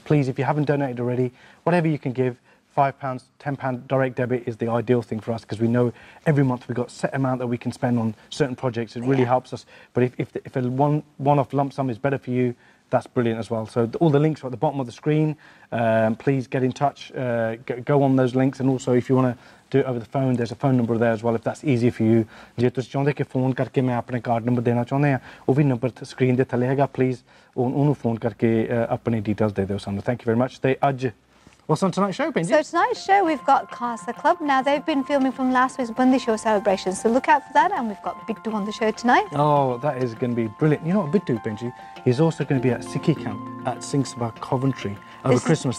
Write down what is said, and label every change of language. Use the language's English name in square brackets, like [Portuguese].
[English] Please, if you haven't donated already, whatever you can give, £5, £10 direct debit is the ideal thing for us, because we know every month we've got a set amount that we can spend on certain projects. It really helps us. But if a one-off lump sum is better for you, that's brilliant as well. So all the links are at the bottom of the screen. Please get in touch, go on those links, and also if you want to do it over the phone, there's a phone number there as well if that's easier for you. [Punjabi] ਜੇ ਤੁਸੀਂ ਚਾਹੁੰਦੇ ਕਿ phone ਕਰਕੇ ਮੈਂ ਆਪਣੇ card number ਦੇਣਾ ਚਾਹੁੰਦੇ ਆ, ਉਹ ਵੀ ਨੰਬਰ ਸਕਰੀਨ ਦੇ ਥੱਲੇ ਹੈਗਾ, ਪਲੀਜ਼ ਉਹਨੂੰ ਫੋਨ ਕਰਕੇ ਆਪਣੀ ਡੀਟੇਲਸ ਦੇ ਦਿਓ ਸਾਨੂੰ. [English] Thank you very much. [Punjabi] ਤੇ ਅੱਜ [English] what's on tonight's show, Benji? So tonight's show, we've got Casa Club. Now, they've been filming from last week's Bandi Shorr celebration, so look out for that. And we've got Bittu on the show tonight. Oh, that is going to be brilliant. You know what, Bittu, Benji, he's also going to be at Sikhi camp at Singh Sabha, Coventry, over Christmas.